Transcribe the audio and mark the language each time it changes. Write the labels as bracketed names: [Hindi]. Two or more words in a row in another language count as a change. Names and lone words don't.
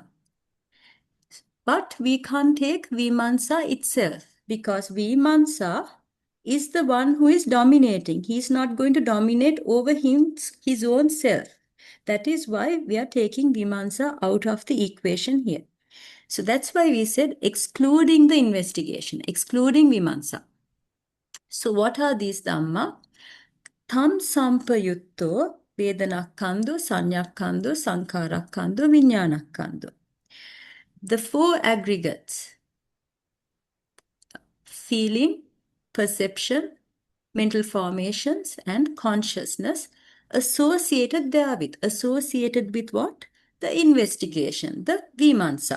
[English] But we can't take Vimamsa itself, because Vimamsa is the one who is dominating. He is not going to dominate over his own self. That is why we are taking Vimamsa out of the equation here. So that's why we said excluding the investigation, excluding Vimamsa. So what are these Dhamma? [Pali] Tam sampayutto vedanakkhando, sanyakkhando, sankarakkkhando, viññānakkkhando. [English] The 4 aggregates: feeling, perception, mental formations, and consciousness associated therewith. Associated with what? The investigation, the Vimamsa.